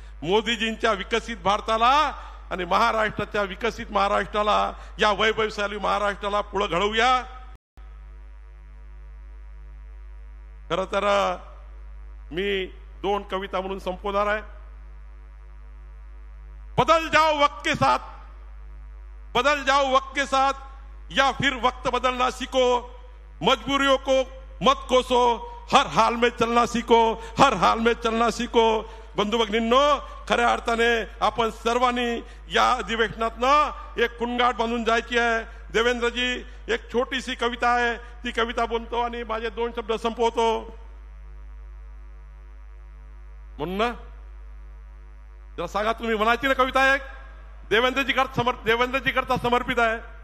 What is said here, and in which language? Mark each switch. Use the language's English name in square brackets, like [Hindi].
[Marathi] मोदीजींच्या विकसित भारताला आणि महाराष्ट्राच्या विकसित महाराष्ट्राला, या वैभवशाली महाराष्ट्राला पुढे घडवूया. खरं तर मी 2 कविता म्हणून संपवणार आहे. [Hindi] बदल जाओ वक्त के साथ, बदल जाओ वक्त के साथ, या फिर वक्त बदलना सीखो. मजबूरियों को मत कोसो, हर हाल में चलना सीखो, हर हाल में चलना सीखो. [Marathi] बंधू भगिनींनो, खऱ्या अर्थाने आपण सर्वांनी या अधिवेशनातनं एक कुणगाठ बांधून जायची आहे. देवेंद्रजी, एक छोटीशी कविता आहे, ती कविता बोलतो आणि माझे 2 शब्द संपवतो. म्हणून ना जरा सांगा, तुम्ही म्हणायची ना कविता आहे, देवेंद्रजी करता समर्पित आहे.